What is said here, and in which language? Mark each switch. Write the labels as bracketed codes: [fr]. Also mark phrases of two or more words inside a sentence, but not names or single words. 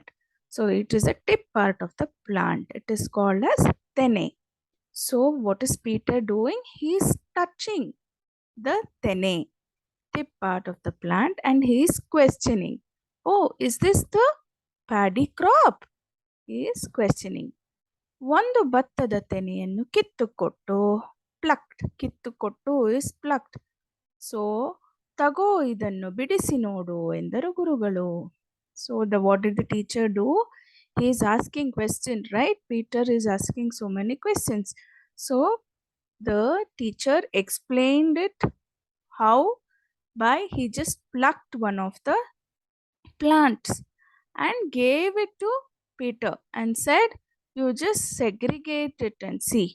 [en] So it is a tip part of the plant. It is called as tene. So what is Peter doing? He is touching the tene, tip part of the plant, and he is questioning. Oh, is this the paddy crop? He is questioning. [kn] ಒಂದು ಭತ್ತದ ತೆನೆಯನ್ನು ಕಿತ್ತುಕೊಟ್ಟು plucked. [en] ಕಿತ್ತುಕೊಟ್ಟು is plucked. [kn] So ತಗೋ ಇದನ್ನು ಬಿಡಿಸಿ ನೋಡು ಎಂದರು ಗುರುಗಳು. [en] So what did the teacher do? He is asking questions, right? Peter is asking so many questions. So the teacher explained it how by he just plucked one of the plants and gave it to Peter and said, you just segregate it and see.